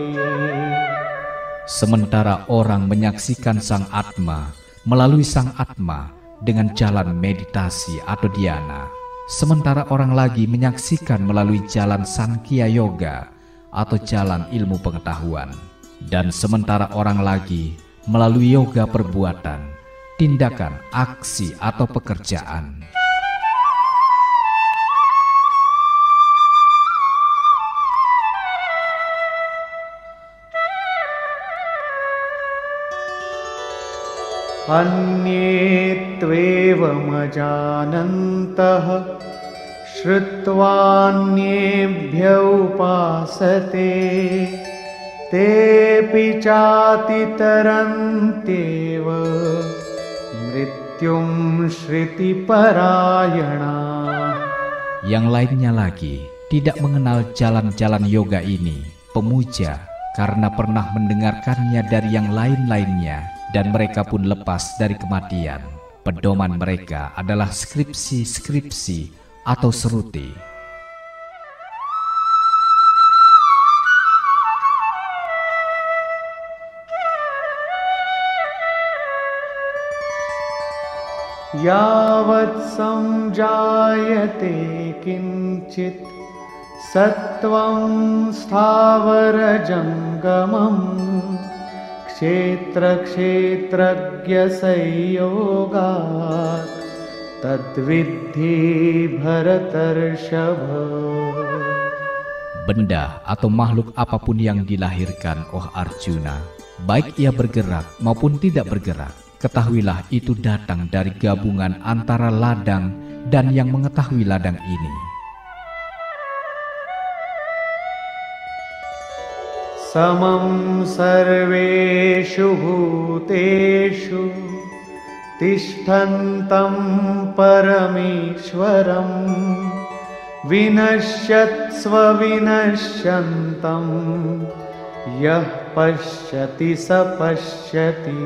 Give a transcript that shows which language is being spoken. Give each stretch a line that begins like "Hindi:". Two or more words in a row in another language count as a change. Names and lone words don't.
Indonesian: Sementara orang menyaksikan sang Atma melalui sang Atma dengan jalan meditasi atau dhyana, sementara orang lagi menyaksikan melalui jalan Sankhya Yoga atau jalan ilmu pengetahuan, dan sementara orang lagi melalui yoga perbuatan, tindakan, aksi atau pekerjaan.
Sanskrit: अन्ये त्वेवमजानन्तः श्रुत्वान्येभ्य उपासते तेऽपि चातितरन्त्येव मृत्युं श्रुतिपरायणाः.
Indonesian: Yang lainnya lagi tidak mengenal jalan-jalan yoga ini, pemuja, karena pernah mendengarkannya dari yang lain-lainnya, dan mereka pun lepas dari kematian. Pedoman mereka adalah skripsi-skripsi atau seruti.
Sanskrit: यावत् संजायते किञ्चित् सत्त्वं स्थावरजङ्गमम् क्षेत्रक्षेत्रज्ञसंयोगात् तद्विद्धि भरतर्षभ.
Indonesian: Benda atau makhluk apapun yang dilahirkan, oh Arjuna, baik ia bergerak maupun tidak bergerak, ketahuilah itu datang dari gabungan antara ladang dan yang mengetahui ladang ini.
Sanskrit: समं सर्वेषु भूतेषु तिष्ठन्तं परमेश्वरं विनश्यत्स्व विनश्यन्तं यः पश्यति स पश्यति.